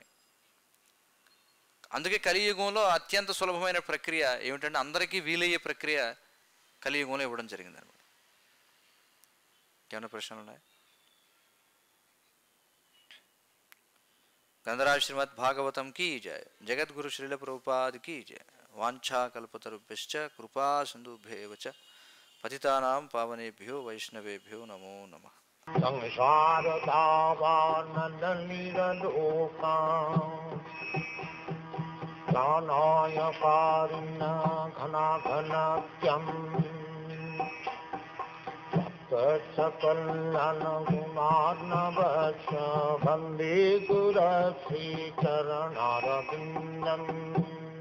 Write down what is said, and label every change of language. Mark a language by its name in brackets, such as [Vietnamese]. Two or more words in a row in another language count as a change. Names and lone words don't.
[Telugu] అందుకే కలియుగంలో అత్యంత సులభమైన ప్రక్రియ ఏమిటంటే అందరికీ వీలయ్యే ప్రక్రియ కలియుగంలో ఇవ్వడం జరిగింది అనమాట. ఏమైనా ప్రశ్నలు ఉన్నాయి? గ్రంథరాజ్ శ్రీమద్ భాగవతం [Hindi] की जय. [Telugu] జగద్గురు శ్రీల ప్రభుపాద్ [Hindi] की जय. [Sanskrit] వాంఛా కల్పతరుభ్యశ్చ కృపా సింధుభ్యేవ చ పతితానాం పావనేభ్యో వైష్ణవేభ్యో నమో నమః. सकलन गुणार्णवश वन्दे गुरश्री चरणारविन्दम्.